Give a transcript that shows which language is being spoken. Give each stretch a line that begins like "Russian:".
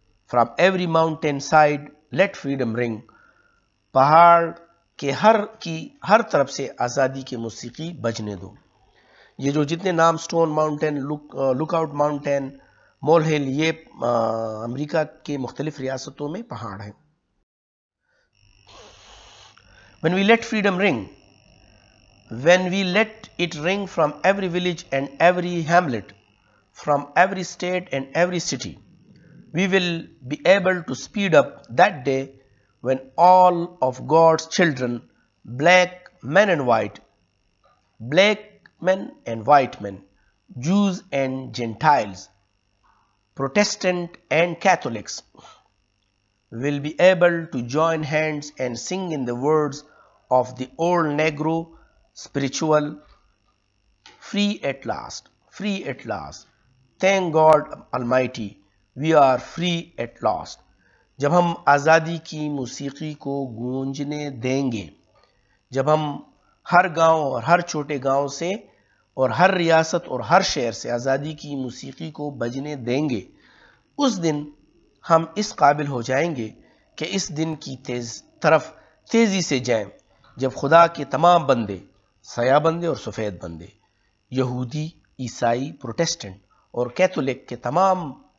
English: From every mountain side let freedom ring.
Urdu: پہاڑ کے ہر طرف سے آزادی کی موسیقی بجنے دو. یہ جو جتنے نام stone mountain, look out mountain, مول ہل، یہ امریکہ کے مختلف ریاستوں میں پہاڑ ہیں.
English: When we let freedom ring, when we let it ring from every village and every hamlet, from every state and every city, we will be able to speed up that day when all of God's children, black men and white men, Jews and Gentiles, Protestant and Catholics, will be able to join hands and sing in the words of the old Negro spiritual, free at last, free at last. Thank God Almighty, we are free at last.
Urdu: جب ہم آزادی کی موسیقی کو گونجنے دیں گے، جب ہم ہر گاؤں اور ہر چھوٹے گاؤں سے اور ہر ریاست اور ہر شہر سے آزادی کی موسیقی کو بجنے دیں گے، اس دن ہم اس قابل ہو جائیں گے کہ اس دن کی طرف تیزی سے جائیں جب خدا کے تمام بندے، سیاہ بندے اور سفید بندے، یہودی، عیسائی، پروٹسٹنٹ اور کیتھولک کے تمام